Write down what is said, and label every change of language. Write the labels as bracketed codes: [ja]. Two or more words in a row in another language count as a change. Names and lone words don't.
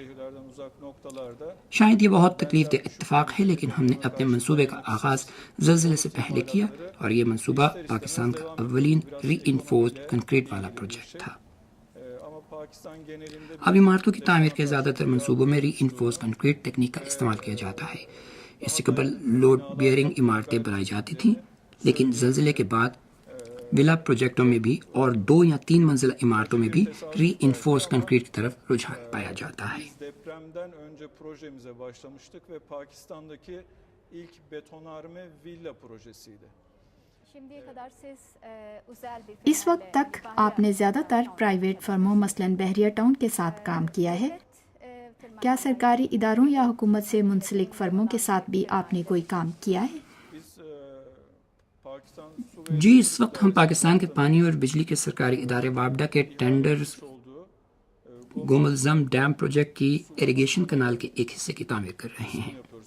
[ur] شاید یہ بہت تکلیف دہ اتفاق ہے، لیکن ہم نے اپنے منصوبے کا آغاز زلزلے سے پہلے کیا اور یہ منصوبہ پاکستان کا اوّلین [en] reinforced concrete [ur] والا پروجیکٹ تھا. اب عمارتوں کی تعمیر کے زیادہ تر منصوبوں میں [en] reinforced concrete [ur] تکنیک کا استعمال کیا جاتا ہے. اس سے قبل [en] load bearing [ur] عمارتیں بنائی جاتی تھیں، لیکن زلزلے کے بعد ولا پروجیکٹوں میں بھی اور 2 یا 3 منزلہ عمارتوں میں بھی [en] reinforce concrete [ur] کی طرف رجحان پایا جاتا ہے. [tr] Depremden önce projemize başlamıştık ve Pakistan'daki ilk betonarme villa projesiydi. [ur] اس وقت تک آپ نے زیادہ تر پرائیویٹ فرموں مثلاً بحریہ ٹاؤن کے ساتھ کام کیا ہے. کیا سرکاری اداروں یا حکومت سے منسلک فرموں کے ساتھ بھی آپ نے کوئی کام کیا ہے؟ جی، اس وقت ہم پاکستان کے پانی اور بجلی کے سرکاری ادارے وابڈا کے ٹینڈرز گوملزم ڈیم پروجیکٹ کی [en] irrigation canal [ur] کے ایک حصے کی تعمیر کر رہے ہیں.